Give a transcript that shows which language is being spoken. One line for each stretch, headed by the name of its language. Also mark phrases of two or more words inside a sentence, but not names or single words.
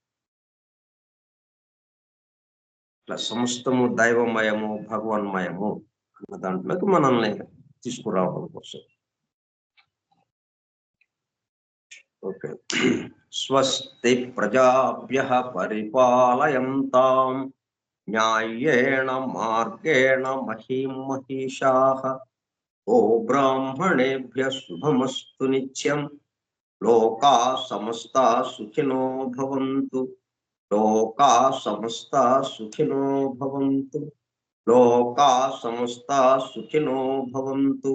Telugu: ఇట్లా సమస్తము దైవమయము భగవన్మయము అన్న దాంట్లోకి మనల్ని తీసుకురావడం కోసం. ఓకే.
Sanskrit: स्वस्ति प्रजाभ्यः परिपालयन्तां न्यायेण मार्गेण महीं महिषाः ओ ब्राह्मणेभ्यः शुभमस्तु नित्यं लोका समस्ता सुखिनो भवन्तु लोका समस्ता सुखिनो भवन्तु लोका समस्ता सुखिनो भवन्तु.